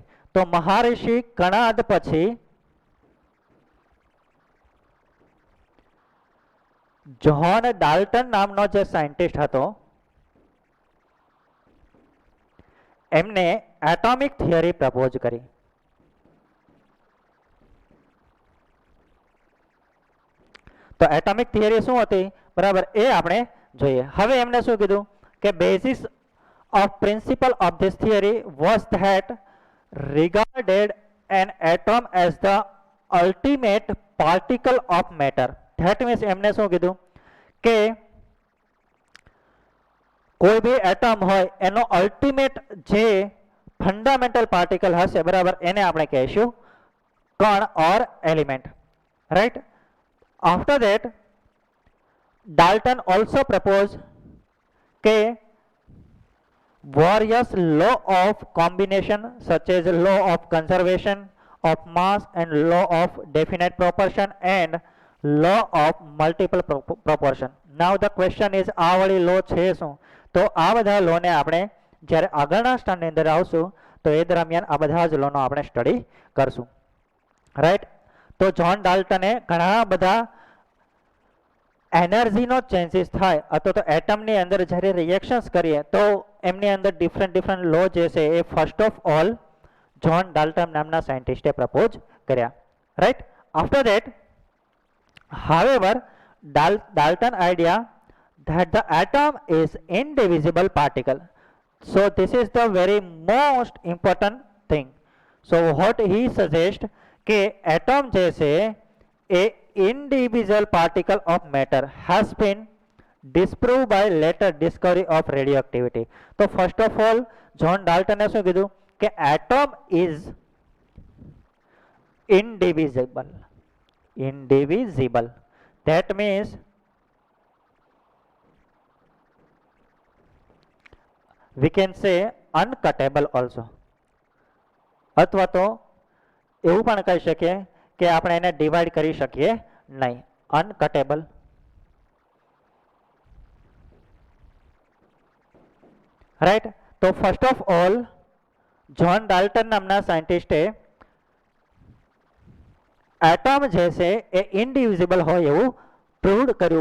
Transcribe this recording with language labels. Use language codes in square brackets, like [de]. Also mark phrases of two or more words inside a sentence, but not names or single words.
[gu] તો મહર્ષિ કણાદ પછી જ્હોન ડાલ્ટન નામનો જે સાયન્ટિસ્ટ હતો એમને [en] atomic theory propose [gu] કરી. તો [en] atomic theory [gu] શું હતી, બરાબર, એ આપણે જોઈએ. હવે એમને શું કીધું કે [en] બેઝિસ of principle of this theory was that regarded an atom as the ultimate particle of matter. That means [gu] એમને શું કીધું કે કોઈ બી એટમ હોય એનો અલ્ટિમેટ જે [en] fundamental particle [gu] હશે, બરાબર, એને આપણે કહીશું કણ [en] or element, [gu] રાઈટ. [en] After that Dalton also propose કે various law of combination such as law of conservation of mass and law of definite proportion and law of multiple proportion. Now the question is [gu] આ વાળી લો છે શું? તો આ બધા લોને આપણે જ્યારે આગળના સ્ટાન્ડની અંદર આવશું તો એ દરમિયાન આ બધા જ લોનો આપણે સ્ટડી કરશું, રાઈટ. તો જ્હોન ડાલ્ટને ઘણા બધા એનર્જીનો ચેન્જીસ થાય અથવા તો એટમની અંદર જ્યારે રિએક્શન્સ કરીએ તો એમની અંદર [en] different law [gu] જે છે એ [en] first of all [gu] જ્હોન ડાલ્ટન નામના સાયન્ટિસ્ટે પ્રપોઝ કર્યા, રાઈટ. [en] After that however Dalton idea that the atom is indivisible particle, so this is the very most important thing. So what he suggests [gu] કે એટમ જે છે એ [en] indivisible particle of matter has been disproved by later discovery of radioactivity. [gu] તો [en] first of all [gu] જ્હોન ડાલ્ટને શું કીધું કે [en] atom is indivisible. That means we can say uncuttable also. [gu] અથવા તો એવું પણ કહી શકીએ કે આપણે એને ડિવાઈડ કરી શકીએ નહીં, અનકટેબલ. રાઈટ. તો [en] first of all [gu] જ્હોન ડાલ્ટન નામના સાયન્ટિસ્ટે એટમ જે છે એ ઇનડિવિઝિબલ હોય એવું પ્રૂવડ કર્યું.